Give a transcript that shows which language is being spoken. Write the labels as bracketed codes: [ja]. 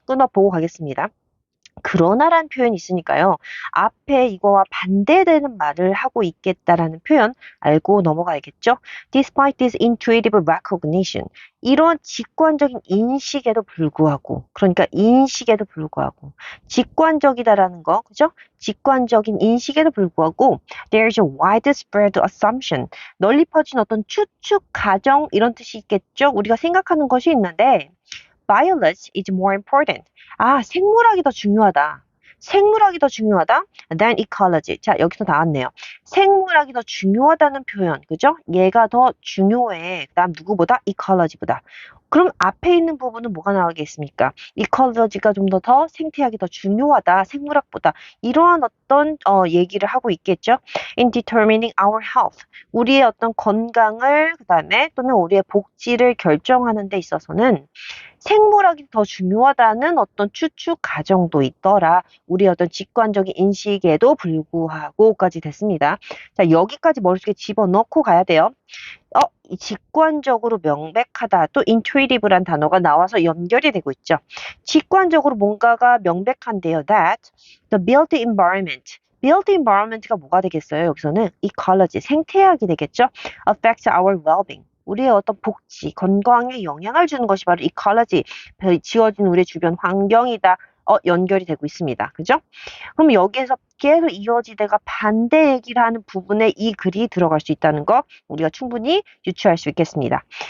[ko] 끊어보고 가겠습니다. 그러나란 표현이 있으니까요. 앞에 이거와 반대되는 말을 하고 있겠다라는 표현 알고 넘어가야겠죠. [en] Despite this intuitive recognition. [ko] 이런 직관적인 인식에도 불구하고, 그러니까 인식에도 불구하고, 직관적이다라는 거, 그죠? 직관적인 인식에도 불구하고, [en] there's a widespread assumption. [ko] 널리 퍼진 어떤 추측, 가정, 이런 뜻이 있겠죠? 우리가 생각하는 것이 있는데, [en] biology is more important. [ko] 생물학이 더 중요하다. 생물학이 더 중요하다 [en] than ecology. [ko] 자, 여기서 나왔네요. 생물학이 더 중요하다는 표현, 그죠? 얘가 더 중요해. 그다음 누구보다? ecology보다. 그럼 앞에 있는 부분은 뭐가 나오겠습니까? ecology가 좀 더 생태학이 더 중요하다, 생물학보다. 이러한 어떤 얘기를 하고 있겠죠? [en] In determining our health. [ko] 우리의 어떤 건강을, 그다음에 또는 우리의 복지를 결정하는 데 있어서는 생물학이 더 중요하다는 어떤 추측 가정도 있더라. 우리의 어떤 직관적인 인식에도 불구하고까지 됐습니다. 자, 여기까지 머릿속에 집어넣고 가야 돼요. 이 직관적으로 명백하다. 또 intuitive란 단어가 나와서 연결이 되고 있죠. 직관적으로 뭔가가 명백한데요. [en] That the built environment. [ko] built environment가 뭐가 되겠어요? 여기서는 ecology, 생태학이 되겠죠. [en] affects our well-being. [ko] 우리의 어떤 복지, 건강에 영향을 주는 것이 바로 ecology, 지어진 우리의 주변 환경이다. 연결이 되고 있습니다. 그죠? 그럼 여기에서 계속 이어지다가 반대 얘기를 하는 부분에 이 글이 들어갈 수 있다는 거 우리가 충분히 유추할 수 있겠습니다.